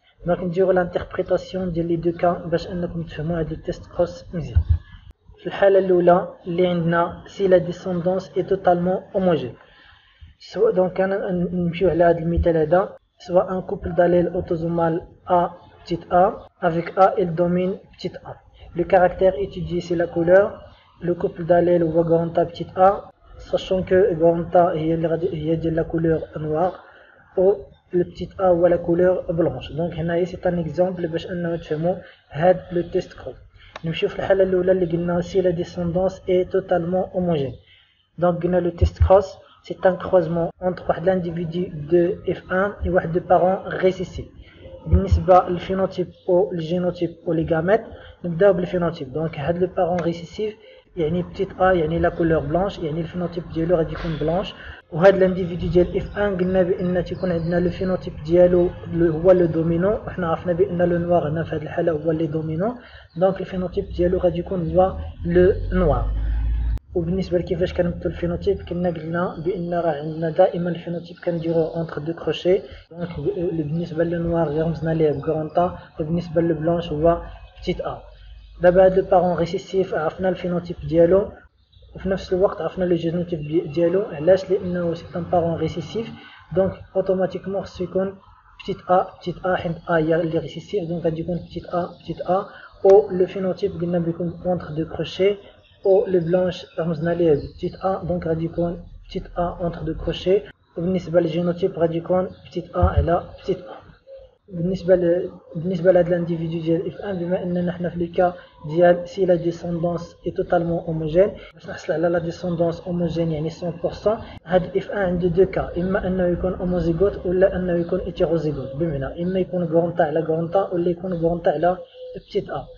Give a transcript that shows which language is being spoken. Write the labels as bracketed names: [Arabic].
[Arabic] دونك نديرو لانتربريتاسيون ديال لي دو كا باش انكم تفهموا هاد التيست كروس مزيان. في الحاله الاولى اللي عندنا سي لا ديسوندونس اي توتالمون هوموجين، سواء دونك انا نمشيو على هذا المثال هذا، soit un couple d'allèles autosomal A petit a avec A il domine petit a. [French] Le caractère étudié c'est la couleur. Le couple d'allèles هو grand A petit a, sachant que grand A هي ديال la couleur noire ou le petit a هو la couleur blanche. [Arabic] Donc هنايا c'est un exemple باش انه تفهموا هاد لو تيست كروس. نمشيو في الحاله الاولى اللي قلنا si la descendance est totalement homogène. [French] Donc قلنا لو تيست كروس c'est un croisement entre واحد l'individu de F1 et واحد de parents récessifs. [Arabic] بالنسبة للفينوتيب أو الجينوتيب أو لي غاميت نبداو بالفينوتيب. دونك هاد لو بارون ريسيسيف يعني بتيت A يعني لا كولور بلانش، يعني الفينوتيب ديالو غادي يكون بلانش. وهاد لانديفيدو ديال F1 قلنا بأن تيكون عندنا لو فينوتيب ديالو هو لو دومينون، وحنا عرفنا بأن لو نوار هنا في هاد الحالة هو لي دومينون، دونك الفينوتيب ديالو غادي يكون هو لو نوار. وبالنسبه لكيفاش كنمثلوا الفينوتيب كنا قلنا بان راه عندنا دائما الفينوتيب كنديروه اونتر دو كروشي. دونك بالنسبه للنوار رمزنا ليه بكرونطا، وبالنسبه للبلونش هو بتيت ا. دابا هاد لو بارون ريسيسيف عرفنا الفينوتيب ديالو وفي نفس الوقت عرفنا لو جينوتيب ديالو. علاش؟ لانه سي ان بارون ريسيسيف، دونك اوتوماتيكمون خصو يكون بتيت ا حيت ا هي اللي ريسيسيف، دونك غادي يكون بتيت ا او لو فينوتيب قلنا بيكون اونتر دو كروشي او لو بلانش رمزنا ليه بتيت ا، دونك غادي يكون [French] petite a entre deux crochets وبالنسبة للجينوتيب غادي يكون petite a على petite a. [Arabic] بالنسبة لهاد l'individu ديال F1 بما أننا حنا في لو ديال si la descendance est totalement homogène باش نحصل على la descendance homogène يعني 100% هاد F1 عنده دو كا إما أنه يكون homozygote ولا أنه يكون heterozygote بمعنى إما يكون غرونتا على غرونتا ولا يكون غرونتا على petite a.